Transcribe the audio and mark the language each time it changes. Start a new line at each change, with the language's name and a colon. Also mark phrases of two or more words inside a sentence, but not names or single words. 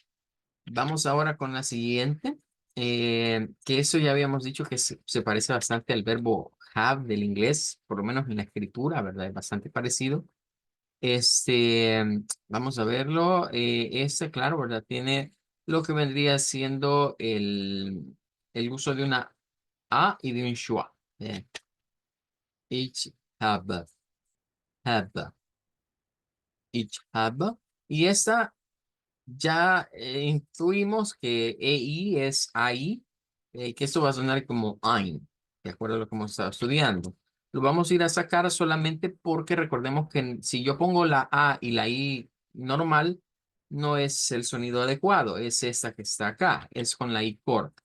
Spanish: Vamos ahora con la siguiente, que eso ya habíamos dicho que se parece bastante al verbo have del inglés, por lo menos en la escritura, ¿verdad? Es bastante parecido. Vamos a verlo. Claro, ¿verdad? Tiene lo que vendría siendo el uso de una A y de un schwa.
German: Ich habe, habe, ich habe.
Spanish: Y esta ya intuimos que EI es AI, que esto va a sonar como ein, de acuerdo a lo que hemos estado estudiando. Lo vamos a ir a sacar solamente porque recordemos que si yo pongo la A y la I normal, no es el sonido adecuado, es esta que está acá, es con la I corta.